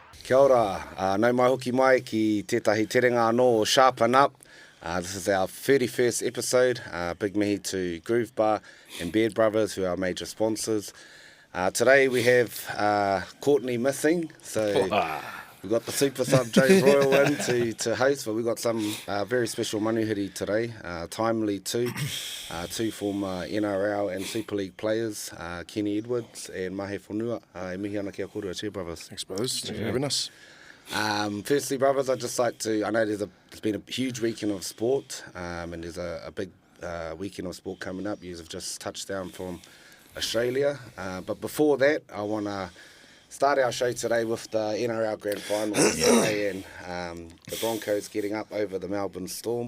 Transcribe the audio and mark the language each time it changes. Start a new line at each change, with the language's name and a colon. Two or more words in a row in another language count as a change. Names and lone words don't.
Māori: Kia ora, nau mai hoki mai ki tētahi terenga anō o Sharpen Up.
English: This is our 31st episode. Big mihi to Groove Bar and Beard Brothers, who are our major sponsors. Today we have Courtney missing, so we've got the super sub Joe Royal in to host, but we've got some very special manuhiri today, timely too. Two former NRL and Super League players, Kenny Edwards and Mahe Fonua.
Māori: E mihi ana kia kōrua,
English: cheer brothers. Thanks, brothers. Thanks for having us. Firstly, brothers, I'd just like to, I know there's been a huge weekend of sport, and there's a big weekend of sport coming up. You have just touched down from Australia, but before that, I want to start our show today with the NRL Grand Final today, and the Broncos getting up over the Melbourne Storm.